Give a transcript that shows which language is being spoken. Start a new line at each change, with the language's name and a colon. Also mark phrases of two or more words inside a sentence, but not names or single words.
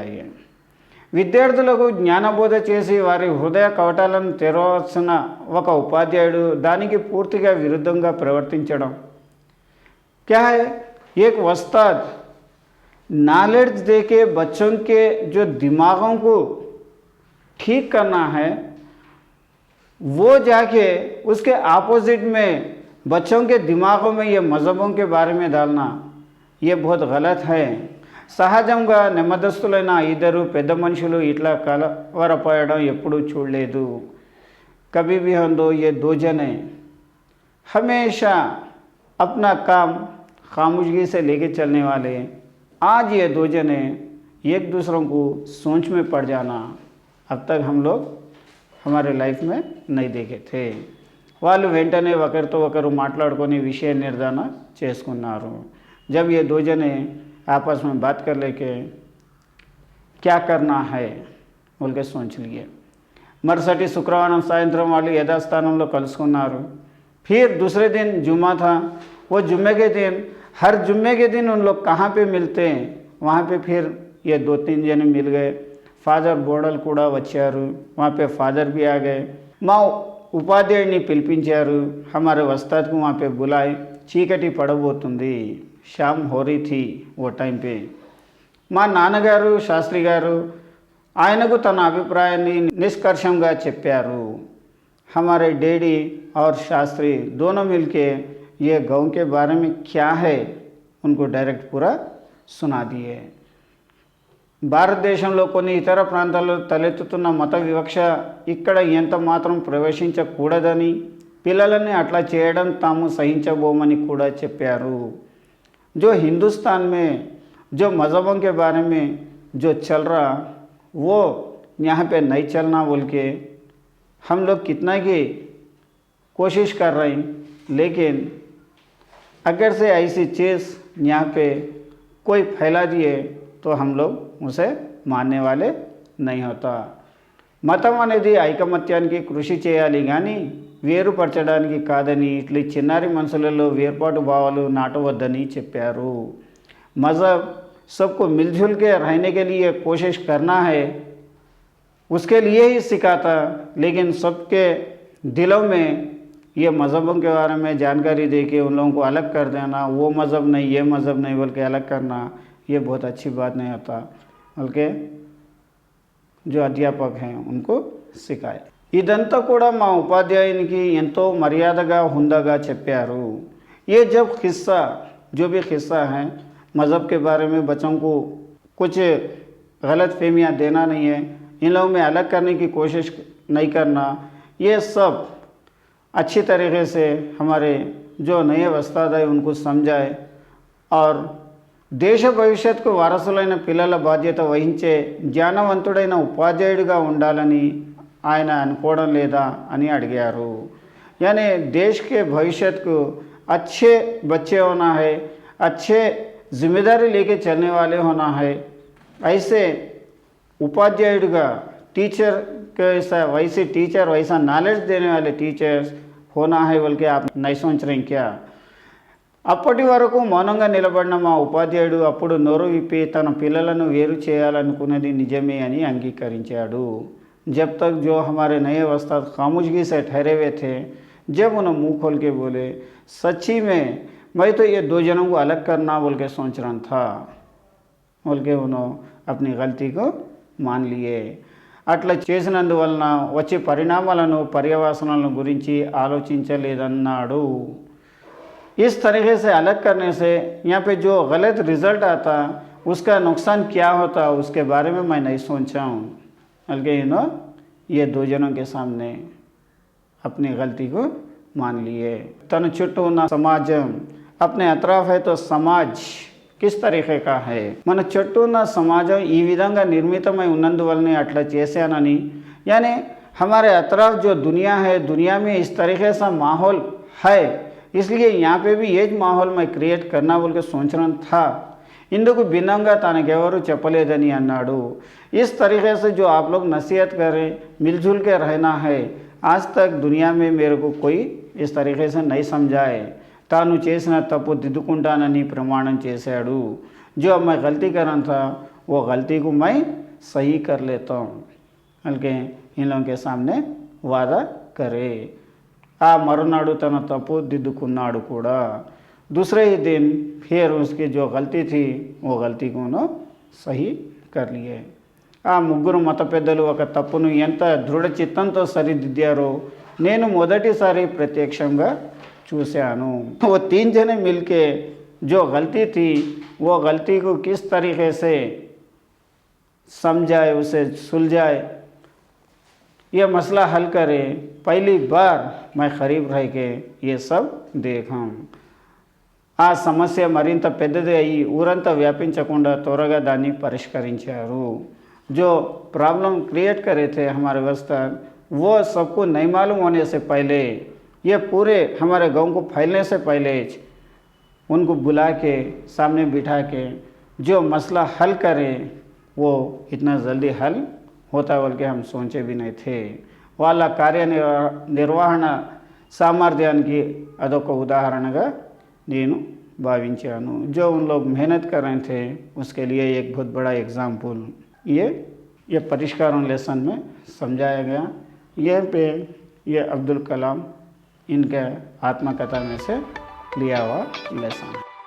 Telugu: ये విద్యార్థులకు జ్ఞానబోధ చేసి వారి హృదయ కవటాలను తెరవలసిన ఒక ఉపాధ్యాయుడు దానికి పూర్తిగా విరుద్ధంగా ప్రవర్తించడం।
Hindi: क्या है, एक उस्ताद नॉलेज दे के बच्चों के जो दिमागों को ठीक करना है वो जाके उसके आपोजिट में बच्चों के दिमागों में ये मज़हबों के बारे में डालना ये बहुत गलत है।
Telugu: సహజంగా నెమ్మదస్తులైన ఇద్దరు పెద్ద మనుషులు ఇట్లా కలవరపడడం ఎప్పుడూ చూడలేదు।
Hindi: कभी भी हम दो ये दो जने हमेशा अपना काम खामोशी से लेके चलने वाले, आज ये दो जने एक दूसरों को सोच में पड़ जाना अब तक हम लोग हमारे लाइफ में नहीं देखे थे।
Telugu: వాళ్ళు వెంటనే ఒకరితో ఒకరు మాట్లాడుకొని విషయ నిర్ధారణ చేసుకున్నారు।
Hindi: जब ये दो जने आपस में बात कर लेके क्या करना है बोल के सोच लिए।
Telugu: మరుసటి శుక్రవారం సాయంత్రం వాళ్ళు యథాస్థానంలో కలుసుకున్నారు।
Hindi: फिर दूसरे दिन जुम्मा था। वो जुम्मे के दिन, हर जुम्मे के दिन उन लोग कहाँ पे मिलते हैं, वहाँ पे फिर ये दो तीन जने मिल गए।
Telugu: फादर బోడల్ కూడా వచ్చారు।
Hindi: वहाँ पे फादर भी आ गए।
Telugu: మా ఉపాధ్యాయుడిని పిలిపించారు।
Hindi: हमारे उस्ताद को वहाँ पे बुलाए।
Telugu: చీకటి పడబోతుంది,
Hindi: शाम हो रही थी वो टाइम पे।
Telugu: మా నాన్నగారు శాస్త్రి గారు ఆయనకు తన అభిప్రాయాన్ని నిష్కర్షంగా చెప్పారు।
Hindi: हमारे डैडी और शास्त्री दोनों मिलके ये गाँव के बारे में क्या है उनको डायरेक्ट पूरा सुना दिए।
Telugu: భారతదేశంలో కొన్ని ఇతర ప్రాంతాల్లో తలెత్తుతున్న మత వివక్ష ఇక్కడ ఎంత మాత్రం ప్రవేశించకూడదని, పిల్లలని అట్లా చేయడం తాము సహించబోమని కూడా చెప్పారు।
Hindi: जो हिंदुस्तान में जो मज़हबों के बारे में जो चल रहा वो यहाँ पे नहीं चलना बोल के हम लोग कितना की कोशिश कर रहे हैं, लेकिन अगर से ऐसी चीज़ यहाँ पे कोई फैला दिए तो हम लोग उसे मानने वाले नहीं होता।
Telugu: మతం అనేది ఐకమత్యానికి కృషి చేయాలి కానీ వేరుపరచడానికి కాదని, ఇట్లా చిన్నారి మనసులలో వేర్పాటు భావాలు నాటవద్దని చెప్పారు।
Hindi: मज़हब सबको मिलजुल के रहने के लिए कोशिश करना है, उसके लिए ही सिखाता। लेकिन सबके दिलों में ये मज़हबों के बारे में जानकारी दे के उन लोगों को अलग कर देना, वो मज़हब नहीं ये मज़हब नहीं बोल के अलग करना, ये बहुत अच्छी बात नहीं होता। बल्कि जो अध्यापक हैं उनको सिखाए।
Telugu: ఇదంతా కూడా మా ఉపాధ్యాయునికి ఎంతో మర్యాదగా హుందాగా చెప్పారు।
Hindi: ये जब किस्सा जो भी किस्सा है मज़हब के बारे में बच्चों को कुछ गलत फहमियाँ देना नहीं है, इन लोगों में अलग करने की कोशिश नहीं करना, ये सब अच्छी तरीके से हमारे जो नए उस्ताद है उनको समझाए और
Telugu: దేశ భవిష్యత్తుకు వారసులైన పిల్లల బాధ్యత వహించే జ్ఞానవంతుడైన ఉపాధ్యాయుడిగా ఉండాలని ఆయన అనుకోవడం లేదా అని అడిగారు।
Hindi: यानी देश के भविष्य को अच्छे बच्चे होना है, अच्छे जिम्मेदारी लेके चलने वाले होना है, ऐसे उपाध्यायुడిగా टीचर कैसा वैसे टीचर वैसा नॉलेज देने वाले टीचर्स होना है बोल के आप नहीं सोच रहे क्या।
Telugu: అప్పటి వరకు మౌనంగా నిలబడిన మా ఉపాధ్యాయుడు అప్పుడు నోరు విప్పి తన పిల్లలను వేరు చేయాలనుకున్నది నిజమే అని అంగీకరించాడు।
Hindi: जब तक जो हमारे नए उस्ताद खामोशगी से ठहरे हुए थे, जब उन्होंने मुंह खोल के बोले सच्ची में मैं तो ये दो जनों को अलग करना बोल के सोच रहा था बोल के उन्होंने अपनी गलती को मान लिए।
Telugu: అట్లా చేసినందువలన వచ్చే పరిణామాలను పర్యవసానాలను గురించి ఆలోచించలేదన్నాడు।
Hindi: इस तरीके से अलग करने से यहाँ पे जो गलत रिज़ल्ट आता उसका नुकसान क्या होता उसके बारे में मैं नहीं सोचा हूँ, बल्कि ये दो जनों के सामने अपनी गलती को मान लिए।
Telugu: తన చుట్టూ ఉన్న సమాజం
Hindi: अपने अतराफ है तो समाज किस तरीके का है,
Telugu: మన చుట్టూ ఉన్న సమాజం ఈ విధంగా నిర్మితమై ఉన్నందువల్లనే అట్లా చేశానని,
Hindi: यानी हमारे अतराफ जो दुनिया है दुनिया में इस तरीके से माहौल है, इसलिए यहाँ पे भी ये माहौल मैं क्रिएट करना बोल के सोच रहा था।
Telugu: ఇందుకు భిన్నంగా తనకెవరు చెప్పలేదని అన్నాడు।
Hindi: इस तरीके से जो आप लोग नसीहत करें मिलजुल के रहना है, आज तक दुनिया में मेरे को कोई इस तरीके से नहीं समझाए।
Telugu: తాను చేసిన తప్పు దిద్దుకుంటానని ప్రమాణం చేశాడు।
Hindi: जो अब मैं गलती कर रहा था वो गलती को मैं सही कर लेता हूँ बल्कि इन लोगों के सामने वादा करे।
Telugu: ఆ మరునాడు తన తప్పు దిద్దుకున్నాడు కూడా।
Hindi: दूसरे ही दिन फिर उसकी जो गलती थी वो गलती को उन्होंने सही कर लिए।
Telugu: ఆ ముగ్గురు మత పెద్దలు ఒక తప్పును ఎంత దృఢ చిత్తంతో సరిదిద్దారో నేను మొదటిసారి ప్రత్యక్షంగా చూశాను।
Hindi: वो तीन जने मिलके जो गलती थी वो गलती को किस तरीके से समझाए, उसे सुलझाए, ये मसला हल करे, पहली बार मैं करीब रह के ये सब देखा।
Telugu: ఆ సమస్య మరింత పెద్దది అయ్యి ఊరంతా వ్యాపించకుండా త్వరగా దాన్ని పరిష్కరించారు।
Hindi: जो प्रॉब्लम क्रिएट करे थे हमारे उस्ताद वो सबको नहीं मालूम होने से पहले, ये पूरे हमारे गांव को फैलने से पहले उनको बुला के सामने बिठा के जो मसला हल करें वो इतना जल्दी हल होता बोल के हम सोचे भी नहीं थे।
Telugu: వాళ్ళ కార్యనిర్వహణ సామర్థ్యానికి అదొక ఉదాహరణగా నేను భావించాను।
Hindi: जो उन लोग मेहनत कर रहे थे उसके लिए एक बहुत बड़ा एग्जाम्पल ये परिष्कारों लेसन में समझाया गया। ये पे ये अब्दुल कलाम इनके आत्मकथा में से लिया हुआ लेसन।